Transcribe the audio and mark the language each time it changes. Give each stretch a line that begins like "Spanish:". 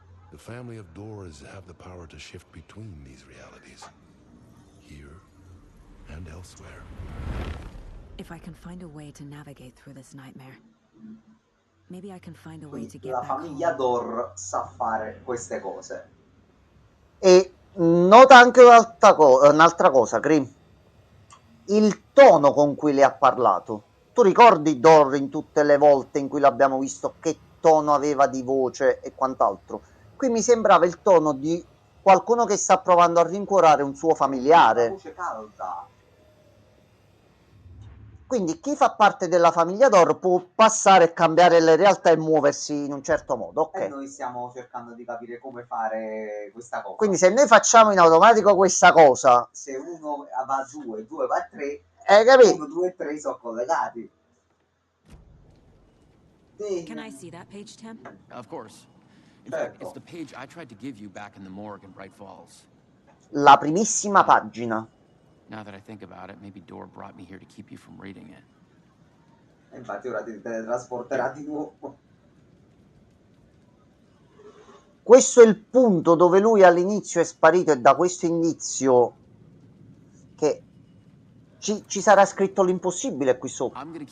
English: The family of Doors have the power to shift between these realities, here and elsewhere. If I can find a way to navigate through this nightmare, maybe I can find a way to
Italian: Quindi
English: get
Italian: la
English: back
Italian: famiglia
English: home.
Italian: Dor sa fare queste cose. E nota anche un'altra cosa, Grim. Il tono con cui le ha parlato. Tu ricordi Dor in tutte le volte in cui l'abbiamo visto, che tono aveva di voce e quant'altro? Qui mi sembrava il tono di qualcuno che sta provando a rincuorare un suo familiare. Una voce calda. Quindi chi fa parte della famiglia Dor può passare e cambiare le realtà e muoversi in un certo modo, ok? E noi stiamo cercando di capire come fare questa cosa. Quindi se noi facciamo in automatico questa cosa, se uno va a 2, 2 va a 3, capito? 1, 2 e 3 sono collegati.
English: Can I see that page, Tim? Of course. In fact, it's the page I tried to give you back in the morgue in Bright Falls.
Italian: La primissima pagina.
English: Now that I think about it, maybe Dor brought me here to keep you from reading it.
Italian: E infatti ora ti teletrasporterà di nuovo. Questo è il punto dove lui all'inizio è sparito, e da questo indizio che ci sarà scritto l'impossibile qui sopra.